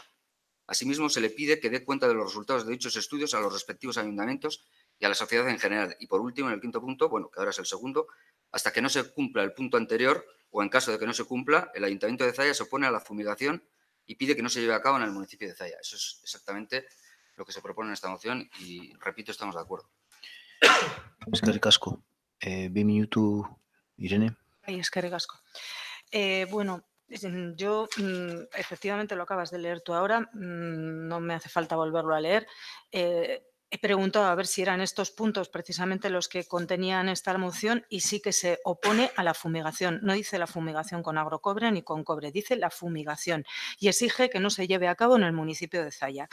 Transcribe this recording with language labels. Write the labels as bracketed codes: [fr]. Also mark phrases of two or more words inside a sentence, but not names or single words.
[es] Asimismo, se le pide que dé cuenta de los resultados de dichos estudios a los respectivos ayuntamientos y a la sociedad en general. Y por último, en el quinto punto, bueno, que ahora es el segundo, Hasta que no se cumpla el punto anterior o en caso de que no se cumpla, el Ayuntamiento de Zalla se opone a la fumigación y pide que no se lleve a cabo en el municipio de Zalla. Eso es exactamente lo que se propone en esta moción y, repito, estamos de acuerdo. [eu] Eskerrik asko. 2 minutu, Irene. Ay, eskerrik asko. [es] Bueno, yo efectivamente lo acabas de leer tú ahora, no me hace falta volverlo a leer. He preguntado a ver si eran estos puntos precisamente los que contenían esta moción y sí que se opone a la fumigación. No dice la fumigación con agrocobre ni con cobre, dice la fumigación y exige que no se lleve a cabo en el municipio de Zalla.